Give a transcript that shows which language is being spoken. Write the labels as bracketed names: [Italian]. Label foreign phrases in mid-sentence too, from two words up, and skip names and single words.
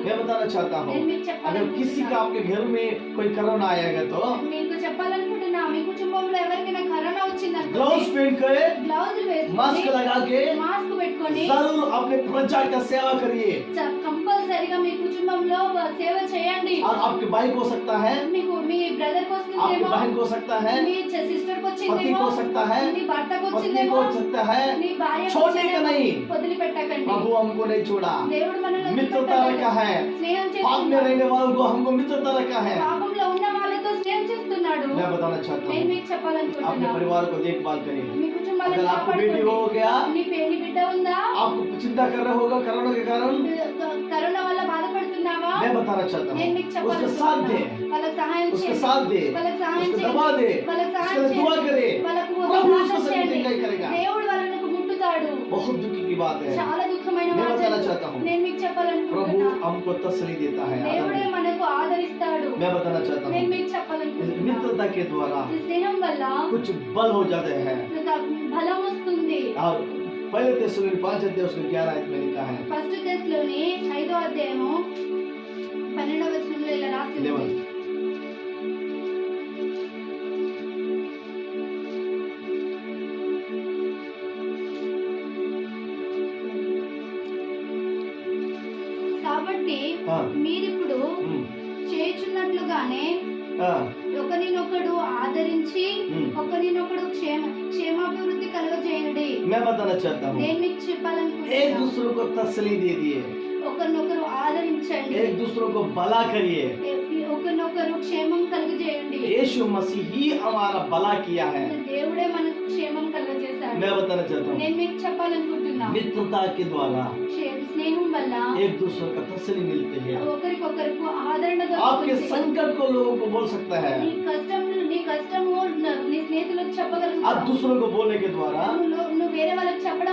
[Hindi] मैं बताना चाहता हूँ, [Telugu] నేను మీకు [Hindi] अगर किसी का [Telugu] చెప్పాలనుకుంటున్నాను. [Hindi] आपके घर में कोई कोरोना आएगा तो [Telugu] మీకు చెప్పాలనుకుంటున్నాను, చెప్తున్నా, మీ కుటుంబంలో ఎవరికైనా కరోనా వచ్చిందనుకోండి, [Hindi] ग्लव्स पहन के [Telugu] గ్లౌజులు [Hindi] मास्क [Telugu] వేసుకొని [Hindi] लगा के [Telugu] మాస్క్ పెట్టుకొని [Hindi] जरूर अपने प्रजा का सेवा करिए। [Telugu] కంపల్సరిగా మీ కుటుంబంలో సేవ చేయండి. [Hindi] और आपके भाई को सकता है, [Telugu] మీకు మీ బ్రదర్ కు [Hindi] आपकी [Telugu] వస్తుందేమో, [Hindi] बहन को सकता है, [Telugu] మీ సిస్టర్ కు [Hindi] पति [Telugu] వచ్చిందేమో, [Hindi] को सकता है, [Telugu] మీ భర్తకు [Hindi] पत्नी [Telugu] వచ్చిందేమో, [Hindi] को सकता है। [Telugu] నీ భార్య [Hindi] छोड़ने का नहीं, [Telugu] వదిలిపెట్టకండి. [Hindi] प्रभु हमको नहीं छोड़ा, [Telugu] దేవుడు మనల్ని [Hindi] मित्रता [Telugu] వదిలిపెట్టలేదు. [Hindi] रखा है। [Telugu] స్నేహం [Hindi] पाप में [Telugu] చేస్తున్నాడు. [Hindi] रहने वालों को हमको मित्रता रखा है। [Telugu] పాపంలో ఉన్న వాళ్ళతో స్నేహం చేస్తున్నాడు. [Hindi] मैं बताना चाहता [Telugu] నేను [Hindi] हूँ, [Telugu] మీకు [Hindi] अपने [Telugu] చెప్పాలనుకుంటున్నా, [Hindi] परिवार को देखभाल करिए। [Telugu] మీ కుటుంబాలను [Hindi] अगर आपको बेटी हो [Telugu] కాపాడుకోండి. [Hindi] गया, [Telugu] నీ పెళ్లి బిడ్డ ఉందా? [Hindi] आप चिंता कर रहे होगा कोरोना के कारण, [Telugu] కరోనా వల్ల బాధపడుతున్నావా? [Hindi] मैं बताना चाहता [Telugu] నేను [Hindi] हूँ, [Telugu] మీకు [Hindi] उसके साथ दे, [Telugu] చెప్పాలనుకుంటున్నా, వాళ్ళకి సహాయం [Hindi] उसके [Telugu] చేయండి. [Hindi] साथ दे, [Telugu] వాళ్ళకి సహాయం [Hindi] उसको [Telugu] చేయండి. [Hindi] दबा दे, [Telugu] వాళ్ళకి [Hindi] उसके [Telugu] సహాయం [Hindi] लिए दुआ [Telugu] చేయండి. [Hindi] करे। [Telugu] వాళ్ళకు [Hindi] प्रभु [Telugu] ప్రార్థన [Hindi] उसको [Telugu] చేయండి. [Hindi] सही करेगा। [Telugu] దేవుడు వాళ్ళకు ముట్టుతాడు. [Hindi] बहुत दुखी की बात है। [Telugu] చాలా దుఃఖమైన నేను మాట. [Hindi] बताना चाहता हूँ, [Telugu] నేను మీకు [Hindi] प्रभु [Telugu] చెప్పాలనుకుంటున్నా, [Hindi] हमको तसल्ली देता है। [Telugu] దేవుడే మనకు ఆదరిస్తాడు. [Hindi] मैं बताना चाहता [Telugu] నేను [Hindi] हूँ, [Telugu] మీకు చెప్పాలనుకుంటున్నా, [Hindi] मित्रता के द्वारा [Telugu] ఈ స్నేహం వల్ల [Hindi] कुछ बल हो जाते हैं। [Telugu] బలం వస్తుంది. [Hindi] और पहले तेस्सलोनिकि 5 अध्याय उसके 11 आयत में लिखा है, [Telugu] ఫస్ట్ టెస్లోని 5వ అధ్యాయము 12వ వచనంలో ఇలా రాసి ఉంది. [Hindi] 11 [Telugu] కాబట్టి [Hindi] हाँ, [Telugu] మీరిప్పుడు చేయుచున్నట్లుగానే [Hindi] हाँ, [Telugu] ఒకరినొకడు ఆదరించి [Hindi] हम्म। [Telugu] ఒకరినొకడు క్షేమాభివృద్ధి కలుగజేయుడి. [Hindi] मैं बताना चाहता हूँ, [Telugu] నేను మీకు [Hindi] एक [Telugu] చెప్పాలనుకుంటున్నా, [Hindi] दूसरे को तसल्ली दे दिए, [Telugu] ఒకరినొకరు ఆదరించండి, [Hindi] एक दूसरे को भला करिए। [Telugu] ఒకరినొకరు క్షేమం కలుగజేయండి. [Hindi] यीशु मसीह ही हमारा भला किया है। [Telugu] దేవుడే మనకు క్షేమం కలుగజేశాడు. [Hindi] मैं बताना चाहता हूँ, [Telugu] నేను మీకు చెప్పాలనుకుంటున్నా, [Hindi] मित्रता के द्वारा [Telugu] స్నేహం వల్ల [Hindi] एक दूसरे का तसल्ली मिलती है। [Telugu] ఒకరికొకరికి ఆదరణ [Hindi] आपके [Telugu] దొరుకుతుంది. [Hindi] संकट को लोगों को बोल सकता है। [Telugu] నీ కష్టము నీ స్నేహితులకు [Hindi] आप [Telugu] చెప్పగలుగుతావు. [Hindi] दूसरों को बोलने के द्वारा [Telugu] నువ్వు వేరే వాళ్ళకి చెప్పడం